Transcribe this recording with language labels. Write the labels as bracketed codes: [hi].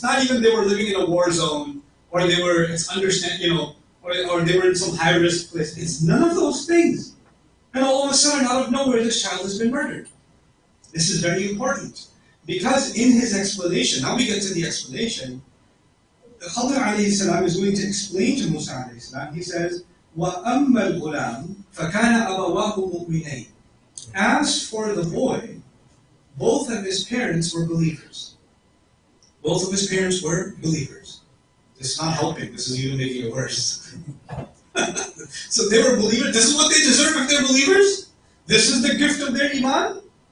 [en] It's not even they were living in a war zone, or they were, or they were in some high-risk place. It's none of those things. And all of a sudden, out of nowhere, this child has been murdered. This is very important. Because in his explanation, now we get to the explanation, Khidr alayhi salam is going to explain to Musa alayhi salam. He says, [ar] وَأَمَّا الْغُلَامُ فَكَانَ أَبَوَاهُ مُؤْمِنَيْنِ. [en] As for the boy, both of his parents were believers. Both of his parents were believers. This is not helping. This is even making it worse. So they were believers. This is what they deserve if they're believers? This is the gift of their iman?